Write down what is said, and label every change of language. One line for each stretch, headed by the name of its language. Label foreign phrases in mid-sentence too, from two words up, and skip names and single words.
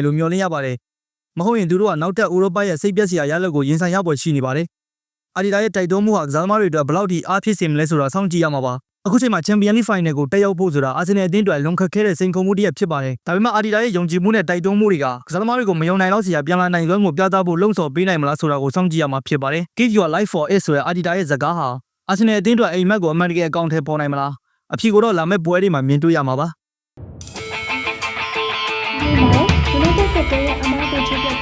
Burmese: လို့မျှော်လင့်ရပါတယ်မဟုတ်ရင်သူတို့ကနောက်ထပ်ဥရောပရဲ့စိတ်ပျက်စရာရလဒ်ကိုရင်ဆိုင်ရပေါ်ရှိနေပါတယ်အာဒီတာရဲ့တိုက်တွန်းမှုဟာကစားသမားတွေအတွက်ဘယ်လောက်ထိအားဖြစ်စေမလဲဆိုတာစောင့်ကြည့်ရမှာပါအခုချိန်မှာ Champions League Final ကိုတက်ရောက်ဖို့ဆိုတာအာဆင်နယ်အသင်းအတွက်လုံခက်ခဲတဲ့စိန်ခေါ်မှုတစ်ရပ်ဖြစ်ပါတယ်ဒါပေမဲ့အာဒီတာရဲ့ယုံကြည်မှုနဲ့တိုက်တွန်းမှုတွေကကစားသမားတွေကိုမယုံနိုင်တော့စရာပြန်လာနိုင်လွန်းကိုပြသဖို့လှုံ့ဆော်ပေးနိုင်မလားဆိုတာကိုစောင့်ကြည့်ရမှာဖြစ်ပါတယ်
English: Give your life for it
Burmese: ဆိုတဲ့အာဒီတာရဲ့စကားဟာအာဆင်နယ်အသင်းအတွက်အိမ်မက်ကိုအမှန်တကယ်အကောင့်ထဲပေါ်နိုင်မလားအဖြေကိုတော့လာမယ့်ပွဲတွေမှာမြင်တွေ့ရမှာပါ ဒီမှာဒီလိုတဲ့ကတဲ့ရဲ့အမားကိုချ